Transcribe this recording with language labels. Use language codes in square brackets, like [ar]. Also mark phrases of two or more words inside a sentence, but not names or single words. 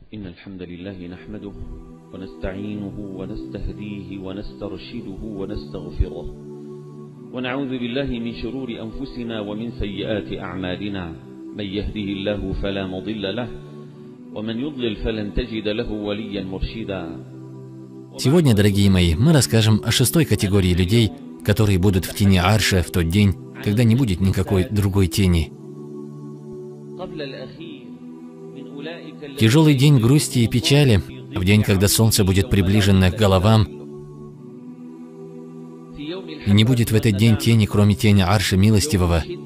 [ar] الحمد لله نحمده ونستعينه ونستهديه ونسترشده ونستغفره ونعوذ بالله من شرور أنفسنا ومن سيئات أعمالنا من يهده الله فلا مضل له ومن يضلل فلن تجد له وليا مرشدا. [ru] Сегодня, дорогие мои, мы расскажем о 6-й категории людей, которые будут в тени Арша в тот день, когда не будет никакой другой тени. Тяжелый день грусти и печали, в день, когда солнце будет приближено к головам, и не будет в этот день тени, кроме тени Арша Милостивого.